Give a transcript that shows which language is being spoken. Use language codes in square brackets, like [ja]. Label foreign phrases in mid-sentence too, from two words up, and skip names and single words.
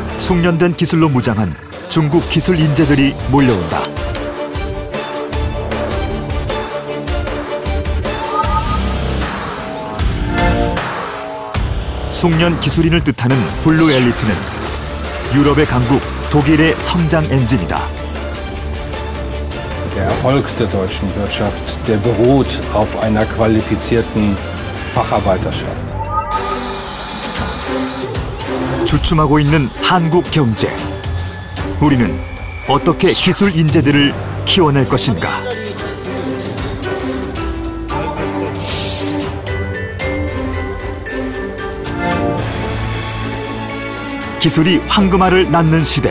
[ko] 숙련된 기술로 무장한 중국 기술 인재들이 몰려온다. 숙련 기술인을 뜻하는 블루 엘리트는 유럽의 강국 독일의 성장 엔진이다. [de] Der Erfolg der deutschen Wirtschaft, der beruht auf einer qualifizierten Facharbeiterschaft. [ko] 주춤하고 있는 한국 경제. 우리는 어떻게 기술 인재들을 키워낼 것인가? 기술이 황금알을 낳는 시대.